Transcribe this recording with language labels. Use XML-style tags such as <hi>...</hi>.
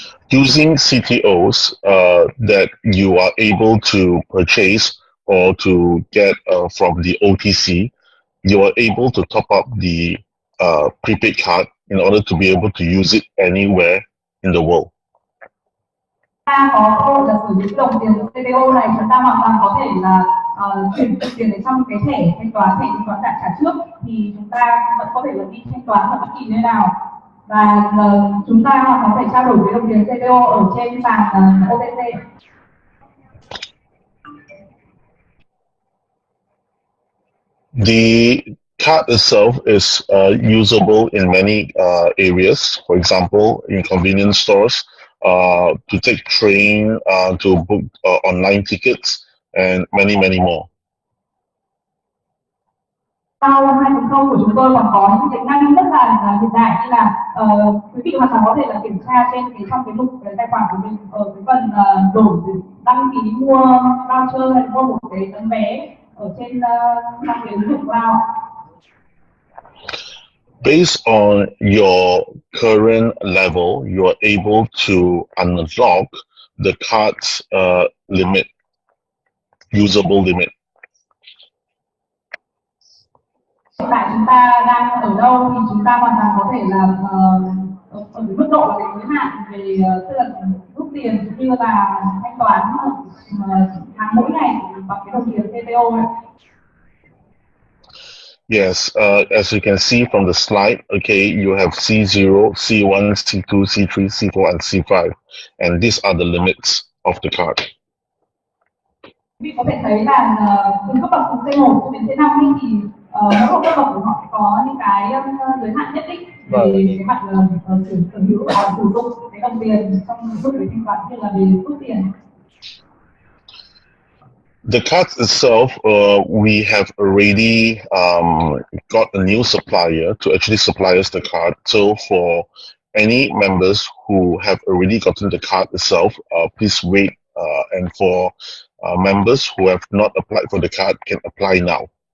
<en>using CTOs that you are able to purchase or to get from the OTC, you are able to top up the prepaid card in order to be able to use it anywhere in the world.</en> <vi>Ta có cơ hội là sử dụng đồng tiền CTO này, chúng ta hoàn toàn có thể là chuyển tiền ở trong cái thẻ thanh toán đã trả trước, thì chúng ta vẫn có thể là đi thanh toán ở bất kỳ nơi nào, và chúng ta hoàn toàn phải trao đổi với đồng tiền CTO ở trên sàn OTC.</vi> <en>The card itself is usable in many areas. For example, in convenience stores, to take train, to book online tickets, and many more.</en> <vi>Sau 2.0 của chúng tôi còn có những tính năng rất là hiện đại, như là quý vị hoàn toàn có thể là kiểm tra trong cái mục tài khoản của mình ở cái phần đổi đăng ký mua voucher hay mua một cái tấm vé ở trên trong cái ứng dụng cloud.</vi> <en>Based on your current level, you are able to unlock the card's limit, usable limit.</en> <vi>Hiện tại chúng ta đang ở đâu thì chúng ta hoàn toàn có thể là ở cái mức độ là cái giới hạn về tức là rút tiền cũng như là thanh toán hàng mỗi ngày bằng cái đồng tiền CTO này.</vi> <en>Yes, as you can see from the slide, okay, you have C0, C1, C2, C3, C4, and C5, and these are the limits of the card.</en> <vi>Quý vị có thể thấy là từ cấp bậc từ C1 đến C5 thì mỗi một cấp bậc của họ có những cái giới hạn nhất định về cái mặt sở hữu và sử dụng cái đồng tiền trong lúc để thanh toán, như là về rút tiền.</vi> <en>The card itself, we have already got a new supplier to actually supply us the card. So for any members who have already gotten the card itself, please wait. And for members who have not applied for the card, can apply now.</en>